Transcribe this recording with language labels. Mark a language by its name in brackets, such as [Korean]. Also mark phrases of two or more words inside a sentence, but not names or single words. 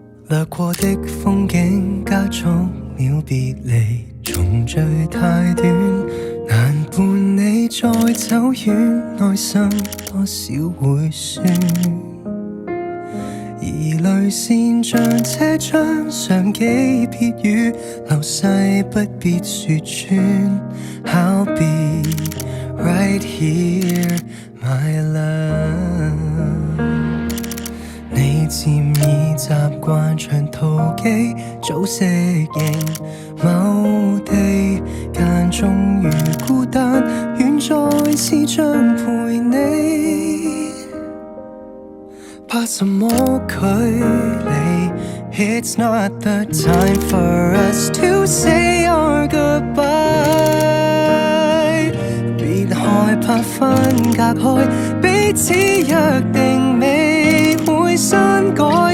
[Cantonese] 掠過的風景加速了別離，重聚太短，難伴你再走遠，內心多少會酸。而淚腺像這張相機撇語，流逝不必說穿。 [English] I'll be right here, my love。 [Cantonese] 你漸已習慣長途機，早適應某地，間中遇孤單，遠在視像陪你。怕什麼距離 ？ [English] It's not the time for us to say our goodbye。 [Cantonese] 別害怕分隔開，彼此約定未會刪改。